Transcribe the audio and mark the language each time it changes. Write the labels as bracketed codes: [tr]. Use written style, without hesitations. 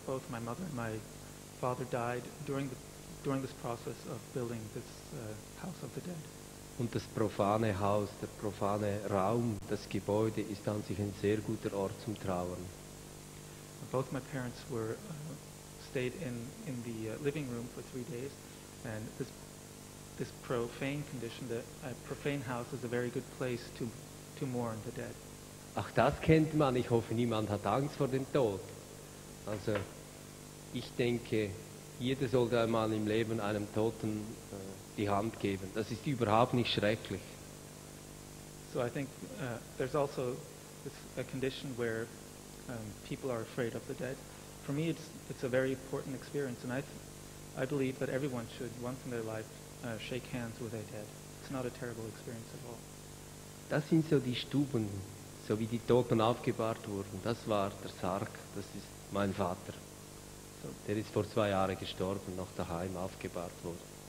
[en] Both my mother and my father died during this process of building this house of the dead. [de] Und das profane Haus, der profane Raum, das Gebäude ist an sich ein sehr guter Ort zum Trauern. Both my parents stayed in the living room for 3 days, and this profane condition, the profane house, is a very good place to mourn the dead. Ach, das kennt man. Ich hoffe, niemand hat Angst vor dem Tod. Also, ich denke, jeder sollte einmal im Leben einem Toten die Hand geben. Das ist überhaupt nicht schrecklich. [en] So I think there's also a condition where people are afraid of the dead. For me, it's a very important experience, and I believe that everyone should, once in their life, shake hands with a dead. It's not a terrible experience at all. [de] Das sind so die Stuben, so wie die Toten aufgebahrt wurden. Das war der Sarg, das ist mein Vater. Der ist vor 2 Jahren gestorben, noch daheim aufgebahrt worden.